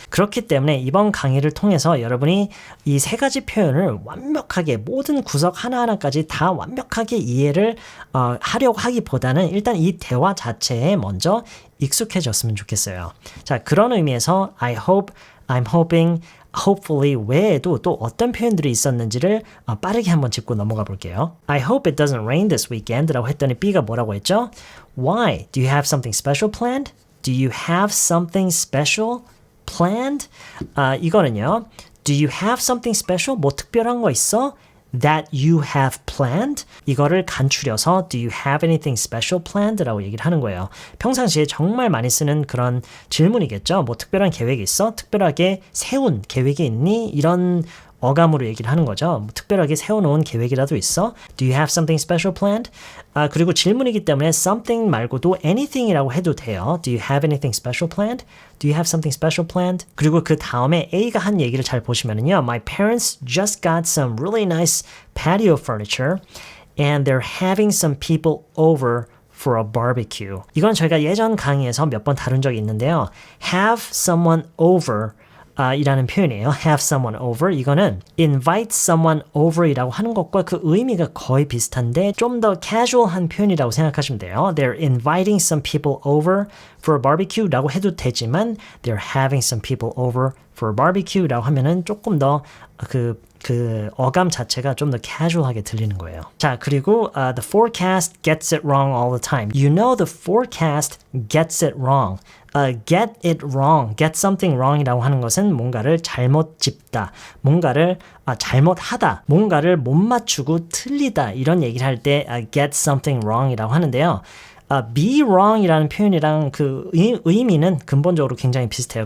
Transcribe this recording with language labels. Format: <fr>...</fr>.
<ko>그렇기 때문에 이번 강의를 통해서 여러분이 이 세 가지 표현을 완벽하게 모든 구석 하나하나까지 다 완벽하게 이해를 하려고 하기보다는 일단 이 대화 자체에 먼저 익숙해졌으면 좋겠어요. 자, 그런 의미에서</ko> <en>I hope, I'm hoping, hopefully</en> <ko>외에도 또 어떤 표현들이 있었는지를 빠르게 한번 짚고 넘어가 볼게요.</ko> <en>I hope it doesn't rain this weekend</en> <ko>라고 했더니 B가 뭐라고 했죠?</ko> <en>Why? Do you have something special planned? Do you have something special planned?</en> <ko>이거는요.</ko> <en>Do you have something special?</en> <ko>뭐 특별한 거 있어?</ko> <en>That you have planned?</en> <ko>이거를 간추려서</ko> <en>Do you have anything special planned?</en> <ko>라고 얘기를 하는 거예요. 평상시에 정말 많이 쓰는 그런 질문이겠죠. 뭐 특별한 계획이 있어? 특별하게 세운 계획이 있니? 이런 어감으로 얘기를 하는 거죠. 뭐 특별하게 세워놓은 계획이라도 있어?</ko> <en>Do you have something special planned?</en> <ko>그리고 질문이기 때문에 something 말고도 anything이라고 해도 돼요.</ko> <en>Do you have anything special planned? Do you have something special planned?</en> <ko>그리고 그 다음에 A가 한 얘기를 잘 보시면은요.</ko> <en>My parents just got some really nice patio furniture and they're having some people over for a barbecue.</en> <ko>이건 저희가 예전 강의에서 몇 번 다룬 적이 있는데요.</ko> <en>Have someone over</en> <ko>이라는 표현이에요.</ko> <en>have someone over.</en> <ko>이거는</ko> <en>invite someone over</en> <ko>이라고 하는 것과 그 의미가 거의 비슷한데 좀 더 casual한 표현이라고 생각하시면 돼요.</ko> <en>They're inviting some people over for a barbecue</en> <ko>라고 해도 되지만</ko> <en>they're having some people over for a barbecue</en> <ko>라고 하면은 조금 더 그 어감 자체가 좀 더 casual하게 들리는 거예요.</ko> <en>자, 그리고 the forecast gets it wrong all the time. You know the forecast gets it wrong. Get it wrong, get something wrong</en> <ko>이라고 하는 것은 뭔가를 잘못 짚다, 뭔가를 잘못하다, 뭔가를 못 맞추고 틀리다 이런 얘기를 할 때</ko> <en>get something wrong</en> <ko>이라고 하는데요.</ko> <en>be wrong</en> <ko>이라는 표현이랑 그 의미는 근본적으로 굉장히 비슷해요.</ko>